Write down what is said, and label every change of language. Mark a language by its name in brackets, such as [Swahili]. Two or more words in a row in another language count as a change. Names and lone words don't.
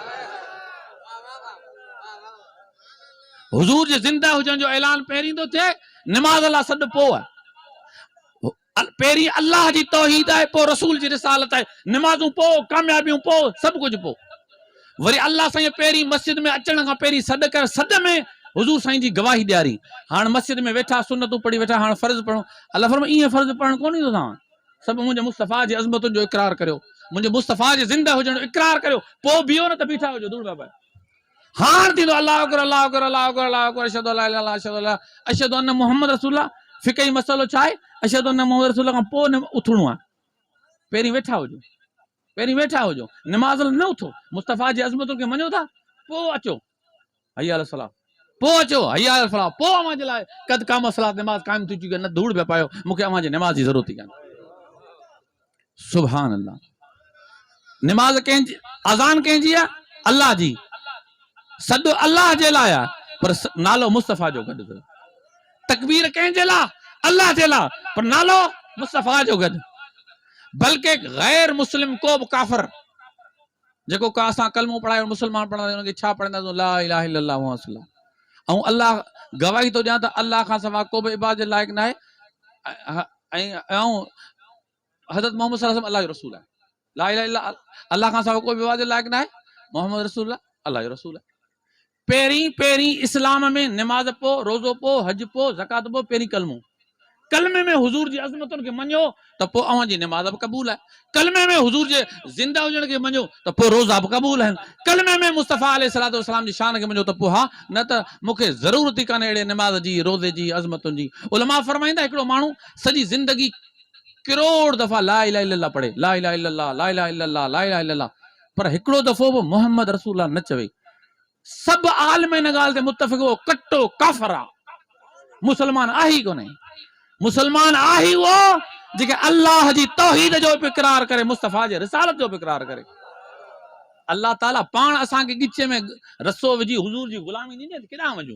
[Sindhi] हुज़ूर जे ज़िंदा हुजण जो ऐलान पहिरीं थो थिए निमाज़ लाइ सॾु पोइ आहे पहिरीं अल्लाह जी तौहीद आहे पोइ रसूल जी रिसालत आहे निमाज़ूं पोइ कामयाबियूं पोइ सभु कुझु पोइ वरी अल्लाह साईं पहिरीं मस्जिद में अचण खां पहिरीं सॾ कर सॾ में हुज़ूर साईं जी गवाही ॾियारी हाणे मस्जिद में वेठा सुनतूं पढ़ी वेठा हाणे फ़र्ज़ु पढ़ूं अल्लाह फरमाए ईअं फ़र्ज़ु पढ़णु कोन ईंदो तव्हां सभु मुंहिंजे मुस्तफ़ा जी अज़मतुनि जो इक़रार करियो मुंहिंजे मुस्तफ़ा जे ज़िंदा हुजण जो इक़रार करियो पोइ बीहो न त बीठा हुजो दूर बाबा हाणे थींदो [Arabic] الله أكبر الله أكبر الله أكبر الله أكبر أشهد أن لا إله إلا الله أشهد أن محمد رسول الله [Sindhi] फ़िक़ही मसइलो छा आहे [Arabic] أشهد أن محمد رسول الله [Sindhi] खां पोइ उथणो आहे पहिरीं वेठा हुजो निमाज़ न उथो मुस्तफ़ा जी अज़मतुनि खे मञो था पोइ अचो [Arabic] حي على الصلاة [Sindhi] पोइ अचो [Arabic] حي على الفلاح [Sindhi] पोइ अव्हां जे लाइ [Arabic] قد قامت الصلاة [Sindhi] निमाज़ क़ाइम थी चुकी आहे न धूड़ पिया पायो मूंखे अव्हां जे निमाज़ जी ज़रूरत ई कान्हे सुभान अल्लाह निमाज़ कंहिंजी अज़ान कंहिंजी आहे अल्लाह जी सॾु अल्लाह जे लाइ आहे पर नालो मुस्तफ़ा जो गॾु अथव तकबीर कंहिंजे लाइ अल्लाह जे लाइ पर नालो मुस्तफ़ा जो गॾु बल्कि गैर मुस्लिम को बि काफ़िर जेको का असां कलमो पढ़ायो मुस्लमान पढ़ंदा उनखे छा पढ़ंदासीं [Arabic] لا إله إلا الله محمد رسول الله [Sindhi] ऐं अल्लाह गवाही थो ॾियां त अल्लाह खां सवाइ को बि इबादत जे लाइक़ न आहे ऐं हज़रत मोहम्मद [Arabic] صلى الله عليه وسلم [Sindhi] अल्लाह जो रसूल आहे [Arabic] لا إله إلا الله [Sindhi] अल्लाह खां सवाइ को बि इबादत जे लाइक़ न आहे [Arabic] محمد رسول الله [Sindhi] अल्लाह जो रसूल आहे पहिरीं इस्लाम में निमाज़ पोइ रोज़ो पोइ हज पोइ ज़कात पोइ पहिरीं कलमो कलमे में हुजूर जी अज़मतुनि खे मञो त पोइ अव्हां जी निमाज़ बि क़बूल आहे। कलमे में हुजूर जे ज़िंदा हुजण खे मञो त पोइ रोज़ा बि क़बूल आहिनि। कलमे में मुस्तफ़ा [Arabic] عليه الصلاة والسلام [Sindhi] जी शान खे मञो त पोइ हा, न त मूंखे ज़रूरत ई कान्हे अहिड़े निमाज़ जी, रोज़े जी, अज़मतुनि जी। उलमा फरमाईंदा हिकिड़ो माण्हू सॼी ज़िंदगी करोड़ दफ़ा [Arabic] لا إله إلا الله [Sindhi] पढ़े, [Arabic] لا إله إلا الله، لا إله إلا الله، لا إله إلا الله, [Sindhi] पर हिकिड़ो दफ़ो बि [Arabic] محمد رسول الله [Sindhi] न चवे। सभु आलिम इन ॻाल्हि ते मुतफ़िक़ हो, कट्टो काफ़िर आहे, मुसलमान आहे ई कोन्हे। मुसलमान आहे ई उहो जेके अल्लाह जी तौहीद जो बि इक़रार करे, मुस्तफ़ा जे रिसालत जो बि इक़रार करे। अल्लाह ताला पाण असांखे गिचे में रसो विझी हुजूर जी गुलामी ॾिनी, केॾांहुं वञूं?